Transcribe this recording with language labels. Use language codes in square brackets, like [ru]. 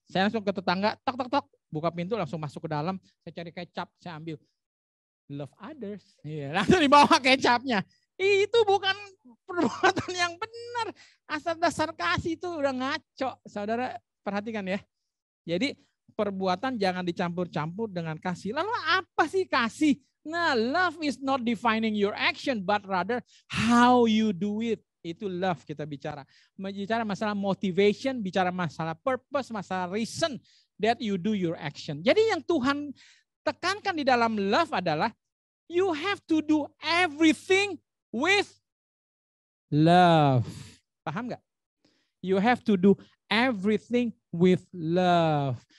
[id] Saya langsung ke tetangga, tok, buka pintu langsung masuk ke dalam, saya cari kecap, saya ambil. [en] Love others, [id] langsung dibawa kecapnya. Itu bukan perbuatan yang benar. Asal dasar kasih itu udah ngaco, saudara perhatikan ya. Jadi perbuatan jangan dicampur-campur dengan kasih. Lalu apa sih kasih? [en] Nah, love is not defining your action, but rather how you do it. [id] Itu love kita bicara. Bicara masalah motivation, bicara masalah purpose, masalah [en] reason that you do your action. [id] Jadi yang Tuhan tekankan di dalam love adalah [en] you have to do everything with love. [id] Paham nggak? [en] You have to do everything with love.